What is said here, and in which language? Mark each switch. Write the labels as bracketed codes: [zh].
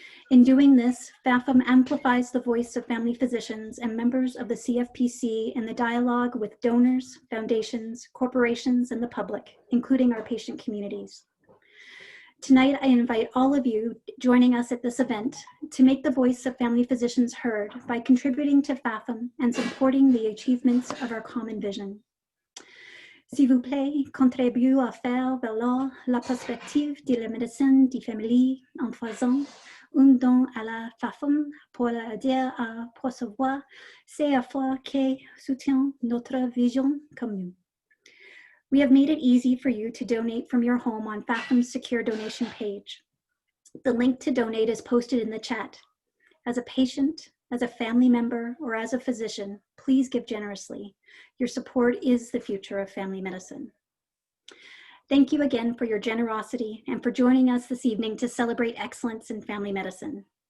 [en] In doing this, FAFM amplifies the voice of family physicians and members of the CFPC in the dialogue with donors, foundations, corporations, and the public, including our patient communities. Tonight, I invite all of you joining us at this event to make the voice of family physicians heard by contributing to FAFM and supporting the achievements of our common vision. [fr] S'il vous plaît, contribuez à faire valoir la perspective de la médecine de famille en faisant un don à la FAFM pour l'aider à poursuivre ces efforts qui soutiennent notre vision commune. [en] We have made it easy for you to donate from your home on FAFM's secure donation page. The link to donate is posted in the chat. As a patient, as a family member, or as a physician, please give generously. Your support is the future of family medicine. Thank you again for your generosity and for joining us this evening to celebrate excellence in family medicine.